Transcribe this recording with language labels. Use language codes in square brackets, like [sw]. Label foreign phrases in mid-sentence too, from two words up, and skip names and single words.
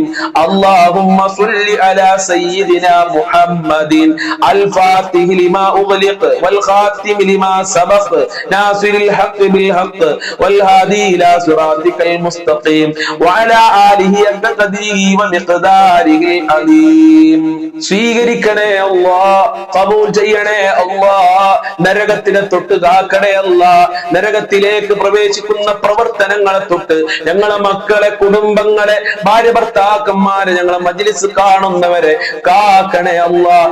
[ar] اللهم صل على سيدنا محمد الفاتح لما أغلق والخاتم لما سبق ناصر الحق بالحق والهادي إلى صراطك المستقيم وعلى آله حق قدره ومقداره العظيم. [ml] സ്വീകരിക്കണേ അല്ലാഹ്, ഖബൂൽ ചെയ്യണേ അല്ലാഹ്. നരകത്തിനെ തൊട്ട് കാക്കണേ അല്ലാഹ്. നരകത്തിലേക്ക് പ്രവേശിക്കുന്ന പ്രവർത്തനങ്ങളെ തൊട്ട് ഞങ്ങളെ മക്കളെ, കുടുംബങ്ങളെ, ഭാര്യ ഭർത്താക്കന്മാരെ, ഞങ്ങളെ മജ്ലിസ് കാണുന്നവരെ കാക്കണേ അല്ലാഹ്.